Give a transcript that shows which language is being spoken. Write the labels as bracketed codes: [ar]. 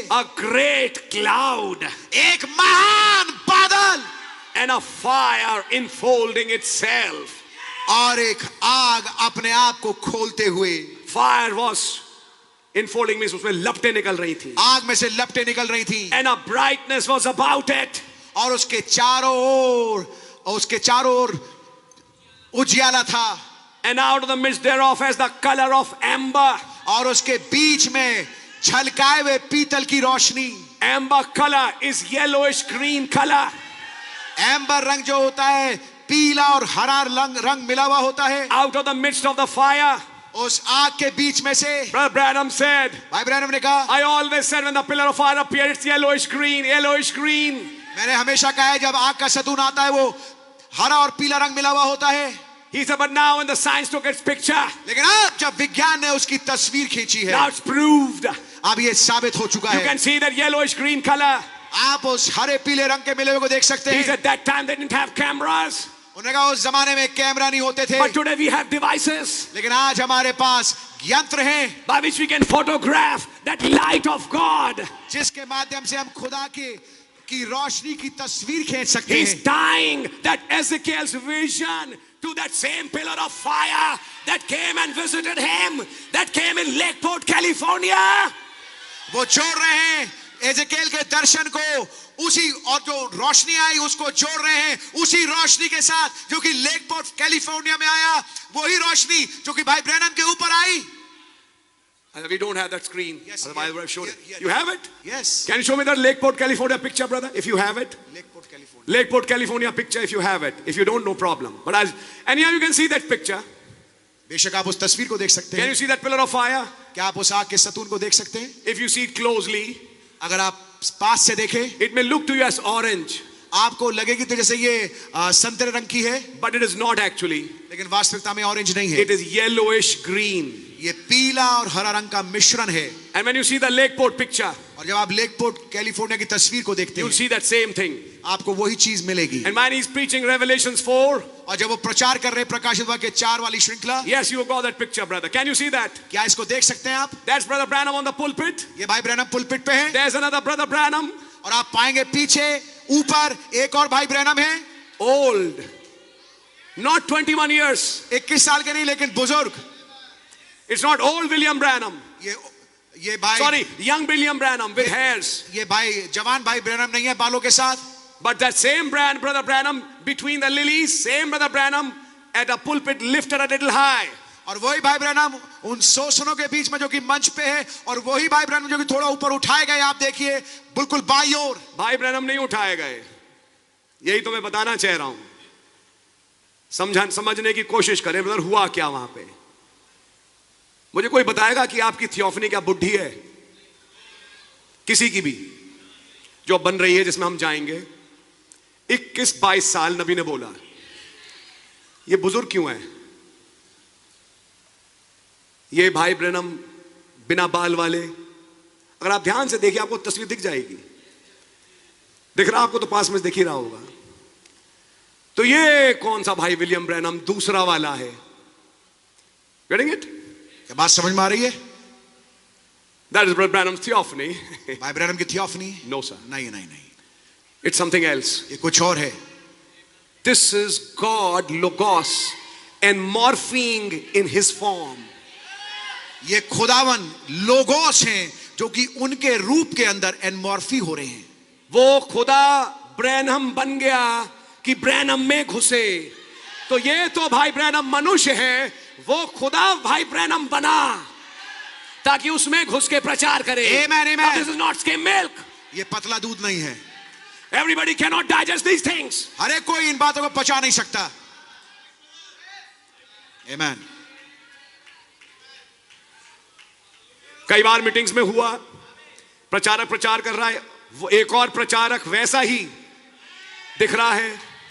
[en] A great cloud. [hi] एक महान बादल [en] And a fire enfolding itself. [hi] और एक आग अपने आप को खोलते हुए. [en] Fire was enfolding means [hi] उसमें लपटें निकल रही थी. आग में से लपटें निकल रही थी [en] And a brightness was about it. [hi] और उसके चारों ओर उजियाला था. [en] And out of the midst thereof as the color of amber. [hi] और उसके बीच में छलकाए हुए पीतल की रोशनी. [en] Amber color is yellowish green color. [hi] Amber रंग जो होता है पीला और हरा रंग मिला हुआ होता है. [en] Out of the midst of the fire. [hi] उस आग के बीच में से [en] Brother Branham said, [hi] भाई ब्रैनम ने कहा, [en] I always said when the pillar of fire appeared, it's yellowish green, yellowish green. [hi] मैंने हमेशा कहा है जब आग का सतून आता है वो हरा और पीला रंग मिला हुआ होता है. [en] He said, but now when the science took its picture, [hi] लेकिन अब जब विज्ञान ने उसकी तस्वीर खींची है, [en] now it's proved. [hi] अब ये साबित हो चुका [en] You [hi] है. [en] can see that yellowish green color. [hi] आप उस हरे पीले रंग के मिले हुए को देख सकते [en] He [hi] हैं. [en] said that time they didn't have cameras, [hi] उन्होंने कहा उस जमाने में कैमरा नहीं होते थे, [en] but today we have devices [hi] लेकिन आज हमारे पास यंत्र हैं [en] by which we can photograph that light of God. [hi] जिसके माध्यम से हम खुदा की रोशनी की तस्वीर खींच सकते [en] He's [hi] हैं. [en] tying that Ezekiel's vision to that same pillar of fire that came and visited him, that came in Lakeport, California. [hi] वो जोड़ रहे हैं एजेकेल के दर्शन को उसी, और जो रोशनी आई उसको जोड़ रहे हैं उसी रोशनी के साथ जो कि लेक पोर्ट कैलिफोर्निया में आया, वही रोशनी जो कि भाई ब्रैनम के ऊपर आई। [en] We don't have that screen. Yes, Otherwise, I would have showed it. yeah. You have it? Yes. Can you show me that Lakeport, California picture, brother? If you have it. Lakeport, California. Lakeport, California picture, if you have it. If you don't, no problem. But and here you can see that picture. [hi] बेशक आप उस तस्वीर को देख सकते [en] Can [hi] हैं। [en] you see that pillar of fire? [hi] क्या आप उस आग के सतून को देख सकते हैं? [en] If you see it closely, [hi] अगर आप पास से देखें, [en] it may look to you as orange, [hi] आपको लगेगी तो जैसे ये संतरे रंग की है, [en] but it is not actually. [hi] लेकिन वास्तविकता में ऑरेंज नहीं है। [en] It is yellowish green. [hi] ये पीला और हरा रंग का मिश्रण है। [en] And when you see the Lakeport picture, [hi] और जब आप लेक पोर्ट कैलिफोर्निया की तस्वीर को देखते [en] you'll [hi] हैं, [en] see that same thing. [hi] आपको वही चीज मिलेगी। [en] And when he's preaching Revelations 4, [hi] और जब वो प्रचार कर रहे हैं प्रकाशित वाक्य 4 वाली श्रृंखला, [en] yes, you got that picture, brother. Can you see that? [hi] क्या इसको देख सकते हैं आप? [en] That's Brother Branham on the pulpit. [hi] ये भाई ब्रैनम पुलपिट पे है, [en] There's another Brother Branham, [hi] और आप पाएंगे पीछे ऊपर एक और भाई ब्रैनम है, [en] old, not 21 years. [hi] 21 साल के नहीं लेकिन बुजुर्ग। [en] It's not old William Branham. [hi] ये भाई, [en] Sorry, young William Branham with hairs. [hi] ये भाई जवान भाई ब्रैनम नहीं है बालों के साथ, [en] But that same Brother Branham between the lilies, same Brother Branham at a pulpit lifted a little high. [hi] और वही भाई ब्रैनम उन शोषणों के बीच में जो कि मंच पे है, और वही भाई ब्रैनम जो कि थोड़ा ऊपर उठाए गए, आप देखिए बिल्कुल बाई ओर। भाई ब्रैनम नहीं उठाए गए, यही तो मैं बताना चाह रहा हूं। समझने की कोशिश करें ब्रदर, हुआ क्या वहां पे। मुझे कोई बताएगा कि आपकी थियोफनी क्या बुद्धि है, किसी की भी जो बन रही है जिसमें हम जाएंगे। 21-22 साल नबी ने बोला, ये बुजुर्ग क्यों है? ये भाई ब्रैनम बिना बाल वाले, अगर आप ध्यान से देखिए आपको तस्वीर दिख जाएगी। दिख रहा आपको तो पास में दिख ही रहा होगा। तो ये कौन सा भाई विलियम ब्रैनम दूसरा वाला है? [en] Getting it? [hi] क्या बात समझ में आ रही है? [en] That is Brother Branham's theophany. [hi] भाई ब्रैनम की थियोफनी? [en] No sir. [hi] नहीं नहीं नहीं, [en] It's something else. [hi] ये कुछ और है। [en] This is God Logos and morphing in his form. [hi] ये खुदावन लोगोस हैं जो कि उनके रूप के अंदर एनमॉर्फी हो रहे हैं। वो खुदा ब्रैनम बन गया कि ब्रैनम में घुसे। तो ये तो भाई ब्रैनम मनुष्य है, वो खुदा भाई ब्रैनम बना ताकि उसमें घुस के प्रचार करे। [en] Amen, amen. This is not skim milk. [hi] ये पतला दूध नहीं है। [en] Everybody cannot digest these things. [hi] हर एक कोई इन बातों को पचा नहीं सकता। [en] Amen. [hi] कई बार मीटिंग्स में हुआ, प्रचारक प्रचार कर रहा है, वो एक और प्रचारक वैसा ही दिख रहा है।